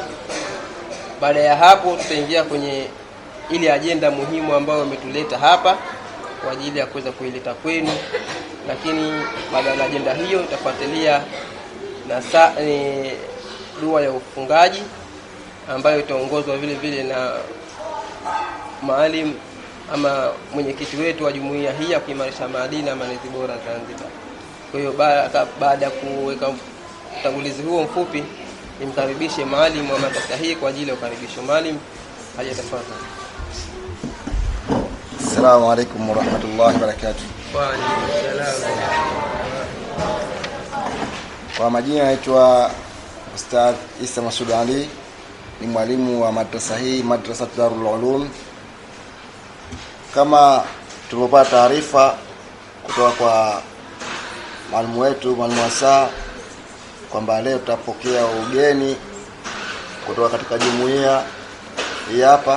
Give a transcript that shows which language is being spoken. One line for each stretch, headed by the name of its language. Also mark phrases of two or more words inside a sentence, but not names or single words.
Swahili: Baada ya hapo tutaingia kwenye ile ajenda muhimu ambayo imetuleta hapa kwa ajili ya kuweza kuileta kwenu, lakini baada ya ajenda hiyo itafuatilia na dua ya ufungaji ambayo itaongozwa vile vile na maalim ama mwenyekiti wetu wa jumuiya hii ya kuimarisha maadili na malezi bora Zanzibar. Kwa hiyo baada ya kuweka utangulizi huo mfupi, nimkaribishe maalim wa madrasa hii kwa ajili ya ukaribisho. Maalim, hajatafadhali.
Arabic: السلام عليكم ورحمة الله وبركاته. وعليكم السلام.
Swahili: Kwa majina naitwa Ustadh Isa Masud Ali, ni mwalimu wa madrasa hii, Madrasa Darul Ulum. Kama tulipopata taarifa kutoka kwa mwalimu wetu, mwalimu Asa, kwamba leo tutapokea ugeni kutoka katika jumuiya hii hapa.